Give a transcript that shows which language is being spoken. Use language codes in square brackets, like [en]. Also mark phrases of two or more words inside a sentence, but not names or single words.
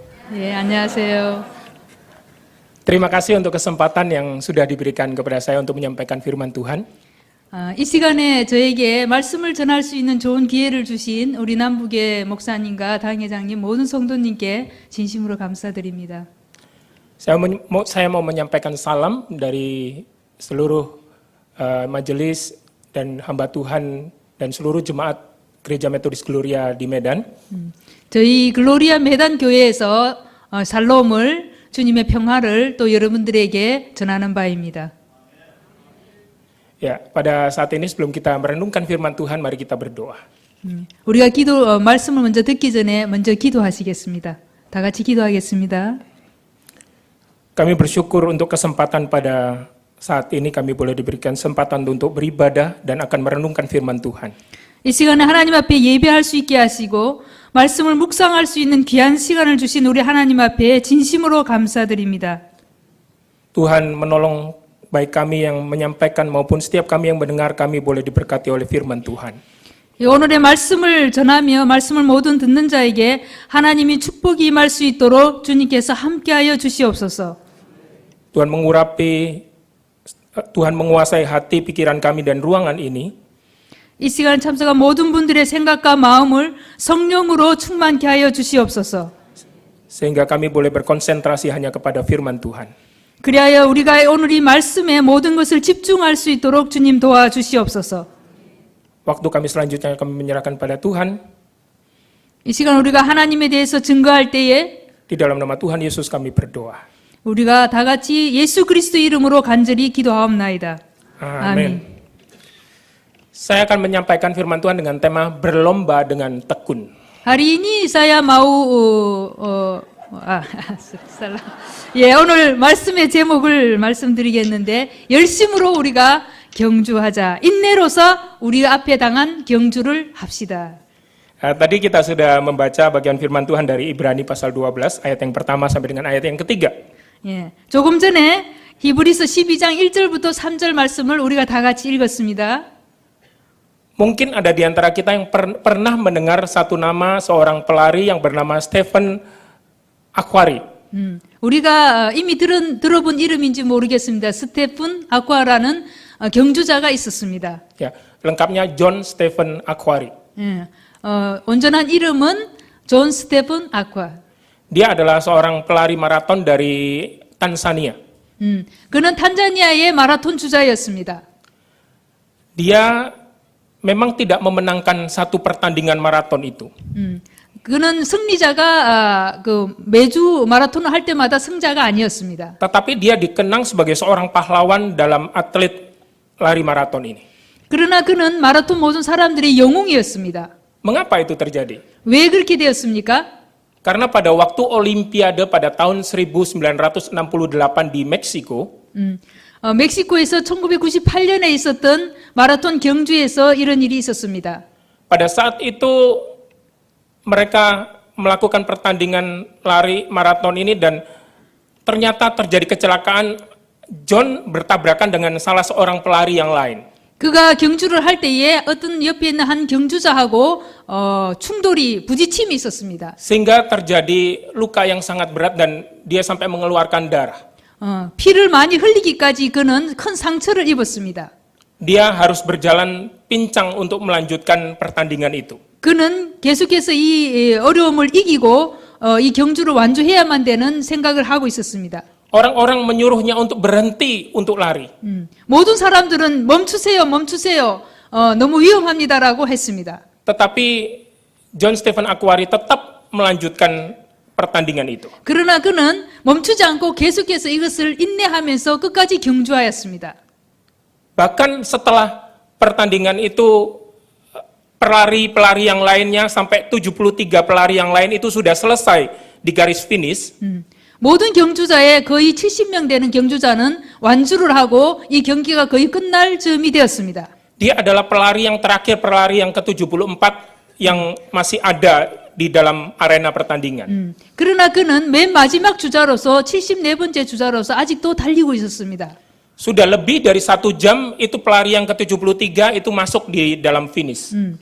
[ko] 예, 안녕하세요. [id] Terima kasih untuk kesempatan yang sudah diberikan kepada saya untuk menyampaikan firman Tuhan. [ko] 이 시간에 저에게 말씀을 전할 수 있는 좋은 기회를 주신 우리 남북의 목사님과 당회장님 모든 성도님께 진심으로 감사드립니다. [id] Saya mau menyampaikan salam dari seluruh majelis dan hamba Tuhan dan seluruh jemaat Gereja Metodis Gloria di Medan. [ko] 저희 글로리아 메단 교회에서 샬롬을 주님의 평화를 또 여러분들에게 전하는 바입니다. [id] Ya, pada saat ini sebelum kita merenungkan firman Tuhan, mari kita berdoa. [ko] 우리가 말씀을 먼저 듣기 전에 먼저 기도하시겠습니다. 다 같이 기도하겠습니다. [id] Kami bersyukur untuk kesempatan pada saat ini kami boleh diberikan kesempatan untuk beribadah dan akan merenungkan firman Tuhan. [ko] 이 시간에 하나님 앞에 예배할 수 있게 하시고 말씀을 묵상할 수 있는 귀한 시간을 주신 우리 하나님 앞에 진심으로 감사드립니다. [id] Tuhan menolong baik kami yang menyampaikan maupun setiap kami yang mendengar, kami boleh diberkati oleh firman Tuhan. [ko] 오늘의 말씀을 전하며 말씀을 모든 듣는 자에게 하나님이 축복이 임할 수 있도록 주님께서 함께하여 주시옵소서. [id] Tuhan menguasai hati, pikiran kami dan ruangan ini. [ko] 이 시간 참석한 모든 분들의 생각과 마음을 성령으로 충만케 하여 주시옵소서. [id] Sehingga kami boleh berkonsentrasi hanya kepada firman Tuhan. [ko] 그리하여 우리가 오늘 이 말씀에 모든 것을 집중할 수 있도록 주님 도와주시옵소서. [id] Waktu kami selanjutnya kami menyerahkan pada Tuhan. [ko] 이 시간 우리가 하나님에 대해서 증거할 때에 [id] Di dalam nama Tuhan Yesus kami berdoa. [ko] 우리가 다 같이 예수 그리스도 이름으로 간절히 기도하옵나이다. [id] Amin. Saya akan menyampaikan firman Tuhan dengan tema berlomba dengan tekun. Hari ini saya mau [ko] 예, 오늘 말씀의 제목을 말씀드리겠는데 열심으로 우리가 경주하자. 인내로서 우리 앞에 당한 경주를 합시다. [id] Tadi kita sudah membaca bagian firman Tuhan dari Ibrani pasal 12 ayat yang pertama sampai dengan ayat yang ketiga. [ko] 예, 조금 전에 히브리서 12장 1절부터 3절 말씀을 우리가 다 같이 읽었습니다. [id] Mungkin ada di antara kita yang pernah mendengar satu nama seorang pelari yang bernama Stephen Akhwari. [ko] 우리가 이미 들어본 이름인지 모르겠습니다. 스테픈 아쿠아라는 경주자가 있었습니다. [id] Ya, lengkapnya John Stephen Akhwari. [ko] 예, 온전한 이름은 존 스테픈 아쿠아. [id] Dia adalah seorang pelari maraton dari Tanzania. [ko] 그는 탄자니아의 마라톤 주자였습니다. [id] Dia memang tidak memenangkan satu pertandingan maraton itu. [ko] 그는 승리자가 매주 마라톤을 할 때마다 승자가 아니었습니다. [id] Tetapi dia dikenang sebagai seorang pahlawan dalam atlet lari maraton ini. [ko] 그러나 그는 마라톤 모든 사람들의 영웅이었습니다. [id] Mengapa itu terjadi? [ko] 왜 그렇게 되었습니까? [id] Karena pada waktu Olimpiade pada tahun 1968 di Meksiko, [ko] 멕시코에서 1998년에 있었던 마라톤 경주에서 이런 일이 있었습니다. [id] pada saat itu mereka melakukan pertandingan lari maraton ini dan ternyata terjadi kecelakaan. John bertabrakan dengan salah seorang pelari yang lain. [ko] 그가 경주를 할 때에 어떤 옆에 있는 한 경주자하고 부딪힘이 있었습니다. [id] Sehingga terjadi luka yang sangat berat dan dia sampai mengeluarkan darah. [ko] 피를 많이 흘리기까지 그는 큰 상처를 입었습니다. [id] Dia harus berjalan pincang untuk melanjutkan pertandingan itu. [ko] 그는 계속해서 이 어려움을 이기고 이 경주를 완주해야만 되는 생각을 하고 있었습니다. [id] Orang-orang menyuruhnya untuk berhenti untuk lari. [ko] 모든 사람들은 멈추세요, 멈추세요. 너무 위험합니다라고 했습니다. [id] Tetapi John Stephen Akhwari tetap melanjutkan pertandingan itu. [ko] 그러나 그는 멈추지 않고 계속해서 이것을 인내하면서 끝까지 경주하였습니다. [id] Bahkan setelah pertandingan itu pelari-pelari yang lainnya sampai 73 pelari yang lain itu sudah selesai di garis finish. [ko] 모든 경주자의 거의 70명 되는 경주자는 완주를 하고 이 경기가 거의 끝날 즈음이 되었습니다. [id] Dia adalah pelari yang terakhir, pelari yang ke-74 yang masih ada di dalam arena pertandingan. [ko] 그러나 그는 맨 마지막 주자로서 74번째 주자로서 아직도 달리고 있었습니다. [id] Sudah lebih dari 1 jam itu pelari yang ke-73 itu masuk di dalam finish.